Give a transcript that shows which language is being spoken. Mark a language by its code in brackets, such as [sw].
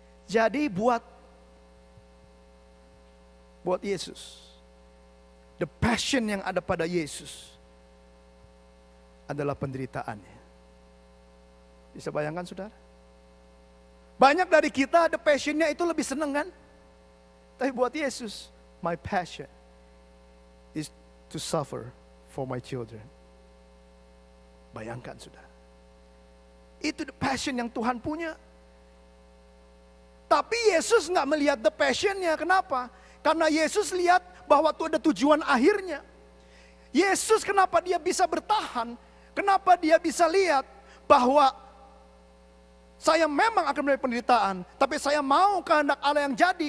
[id] Jadi buat Yesus, the passion yang ada pada Yesus adalah penderitaannya. Bisa bayangkan saudara? Banyak dari kita the passionnya itu lebih seneng kan? Tapi buat Yesus, [en] my passion is to suffer for my children. [id] Bayangkan saudara. Itu the passion yang Tuhan punya. Tapi Yesus gak melihat the passionnya. Kenapa? Karena Yesus lihat bahwa itu ada tujuan akhirnya. Yesus kenapa dia bisa bertahan? Kenapa dia bisa lihat bahwa saya memang akan melalui penderitaan, tapi saya mau kehendak Allah yang jadi.